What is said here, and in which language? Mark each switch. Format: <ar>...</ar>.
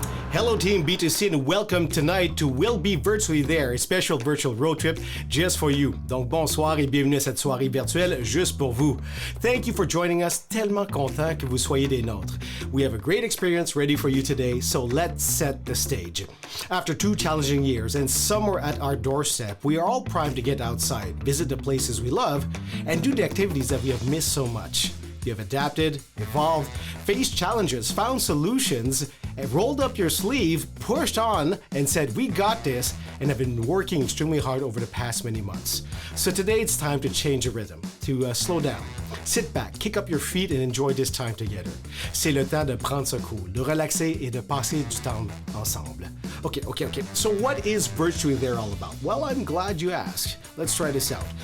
<en>Hello Team B2C and welcome tonight to We'll Be Virtually There, a special virtual road trip just for you.</en> <fr>Donc bonsoir et bienvenue à cette soirée virtuelle juste pour vous.</fr> <en>Thank you for joining us.</en> <fr>Tellement content que vous soyez des nôtres.</fr> <en>We have a great experience ready for you today, so let's set the stage. After 2 challenging years and somewhere at our doorstep, we are all primed to get outside, visit the places we love, and do the activities that we have missed so much. You have adapted, evolved, faced challenges, found solutions, and rolled up your sleeve, pushed on, and said, "We got this," and have been working extremely hard over the past many months. So today it's time to change the rhythm, to slow down. Sit back, kick up your feet, and enjoy this time together.</en> <fr>C'est le temps de prendre ça cool, de relaxer et de passer du temps ensemble.</fr> <en>Okay. So what is Virtually There all about? Well, I'm glad you asked. Let's try this out.</en>